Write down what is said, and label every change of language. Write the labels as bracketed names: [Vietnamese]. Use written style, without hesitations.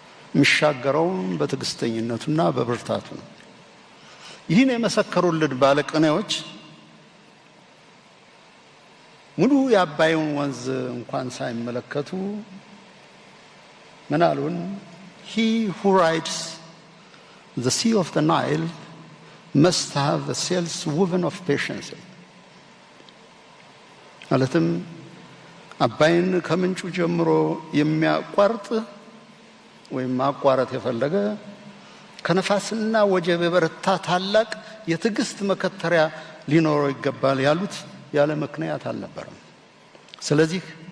[Amharic] የሚሻገረውም በትዕግስተኝነቱና በብርታቱ ነው። ይህን የመሰከሩልን ባለቅኔዎች ሙሉ የአባይን ወንዝ እንኳን ሳይመለከቱ ምን አሉን? [English] He who rides the sea of the Nile must have the sails woven of patience. [Amharic] ማለትም አባይን ከምንጩ ጀምሮ የሚያቋርጥ ወይም ማቋረጥ የፈለገ ከነፋስና ወጀብ የበረታ ታላቅ የትዕግስት መከተሪያ ሊኖረው ይገባል ያሉት ያለ ምክንያት አልነበረም። ስለዚህ